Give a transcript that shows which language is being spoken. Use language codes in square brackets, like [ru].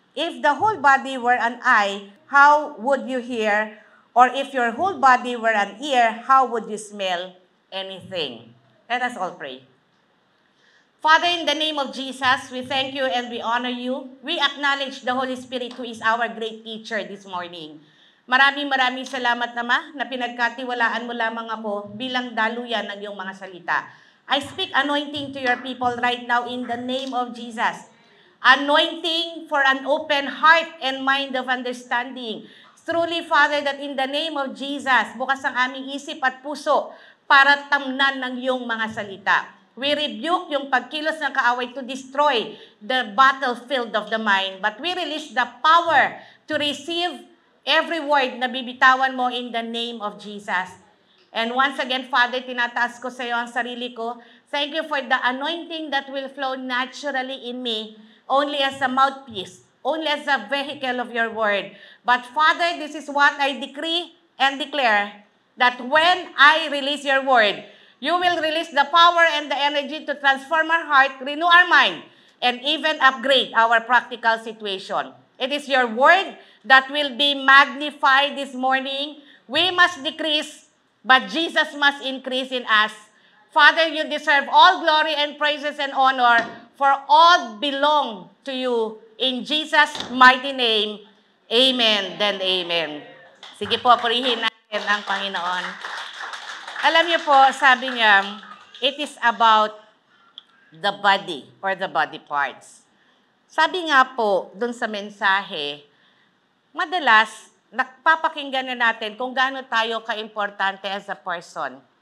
[en] If the whole body were an eye, how would you hear? Or if your whole body were an ear, how would you smell anything? Let us all pray. Father, in the name of Jesus, we thank you and we honor you. We acknowledge the Holy Spirit who is our great teacher this morning. [tl] Maraming salamat naman na pinagkatiwalaan mo lamang ako bilang daluyan ng iyong mga salita. [en] I speak anointing to your people right now in the name of Jesus. Anointing for an open heart and mind of understanding. Truly, Father, that in the name of Jesus, [tl] bukas ang aming isip at puso para tamnan ng iyong mga salita. [en] We rebuke [tl] yung pagkilos ng kaaway [en] to destroy the battlefield of the mind. But we release the power to receive every word [tl] na bibitawan mo [en] in the name of Jesus. And once again, [tl] Father, tinataas ko sa iyo ang sarili ko. [en] Thank you for the anointing that will flow naturally in me, only as a mouthpiece, only as a vehicle of your word. But Father, this is what I decree and declare, that when I release your word, you will release the power and the energy to transform our heart, renew our mind, and even upgrade our practical situation. It is your word that will be magnified this morning. We must decrease, but Jesus must increase in us. Father, you deserve all glory and praises and honor, for all belong to you. In Jesus' mighty name, amen, then amen. [tl] Sige po, purihin natin ang Panginoon. Alam niyo po, sabi niya, [en] it is about the body or the body parts. [tl] Sabi nga po, dun sa mensahe, madalas, napapakinggan na natin kung gaano tayo ka-importante [en] as a person.